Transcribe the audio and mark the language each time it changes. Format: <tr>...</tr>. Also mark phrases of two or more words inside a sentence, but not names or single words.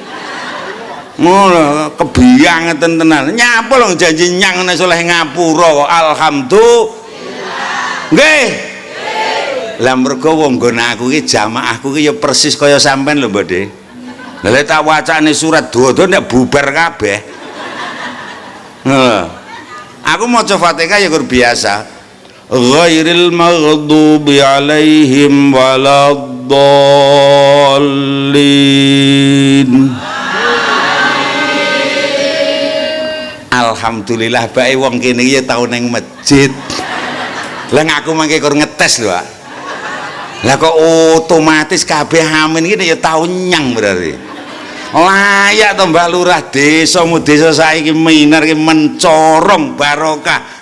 <jv>Ngono kebiang ngeten tenan. Nyapa lho janji nyang nek oleh ngapura kok alhamdulillah. Nggih. Lah mergo wong nggon aku iki jamaahku iki ya persis kaya sampean lho, Mbak De. Lah lek tak wacane surat dodo nek bubar kabeh. Aku maca Fatihah ya kur biasa.</jv> <ar>غير المغضوب عليهم ولا الضالين.</ar> <jv>Alhamdulillah bae wong kene iki tau ning masjid. Lah aku mangke kur ngetes lho, Pak. Lah kok otomatis kabeh amin iki ya tau nyang berarti. Layak to Mbak Lurah desa saiki minar ki mencorong barokah.</jv>